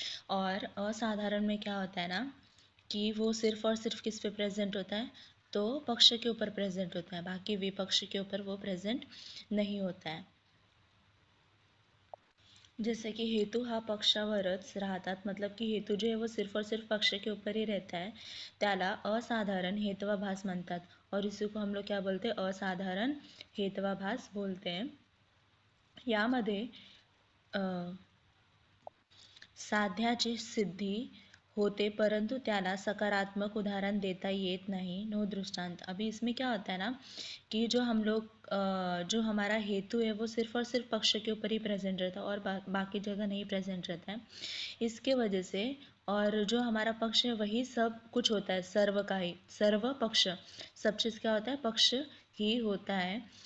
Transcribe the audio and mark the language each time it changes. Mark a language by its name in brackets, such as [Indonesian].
[Hindi] और असाधारण में क्या होता है ना कि वो सिर्फ और सिर्फ किस पे प्रेजेंट होता है, तो पक्ष के ऊपर प्रेजेंट होता है, बाकी विपक्ष के ऊपर वो प्रेजेंट नहीं होता है। जैसे कि [Marathi] हेतू हा पक्षावरच राहतात, [Hindi] मतलब कि हेतू जो है वो सिर्फ और सिर्फ पक्ष के ऊपर ही रहता है, [Marathi] त्याला असाधारण हेत्वाभास म्हणतात। [Hindi] और इसी को हम लोग क्या बोलते हैं, असाधारण हेत्वाभास बोलते हैं। [Marathi] यामध्ये अ, साध्याची सिद्धी होते, परंतु त्याला सकारात्मक उदाहरण देता येत नहीं, [English] no [Marathi] दृष्टांत। [Hindi] अभी इसमें क्या होता है ना कि जो हम लोग जो हमारा हेतु है वो सिर्फ और सिर्फ पक्ष के ऊपर ही प्रेजेंट रहता है और बाकी जगह नहीं प्रेजेंट रहता है। इसके वजह से, और जो हमारा पक्ष है वही सब कुछ होता है, सर्व का ही सर्व पक्ष, सब चीज़ क्या होता है, पक्ष ही होता है।